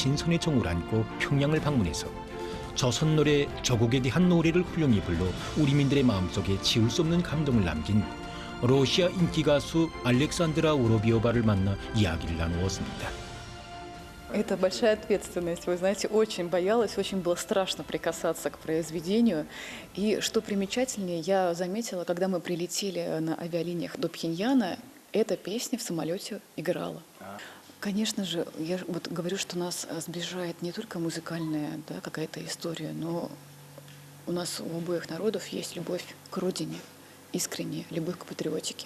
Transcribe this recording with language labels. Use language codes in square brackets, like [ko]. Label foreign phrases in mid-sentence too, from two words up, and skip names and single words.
[ko] 친선의 정을 안고 평양을 방문해서 조선 노래 조국에 대한 노래를 훌륭히 불러 우리민들의 마음속에 지울 수 없는 감동을 남긴 러시아 인기 가수 알렉산드라 우로비오바를 만나 이야기를 나누었습니다. [ru] Это большая ответственность. Вы знаете, очень боялась, очень было страшно прикасаться к произведению. И что примечательнее, я заметила, когда мы прилетели на авиалиниях до Пхеньяна, эта песня в самолете играла. Конечно же, я вот говорю, что нас сближает не только музыкальная, да, какая-то история, но у нас у обоих народов есть любовь к родине, искренняя любовь к патриотике.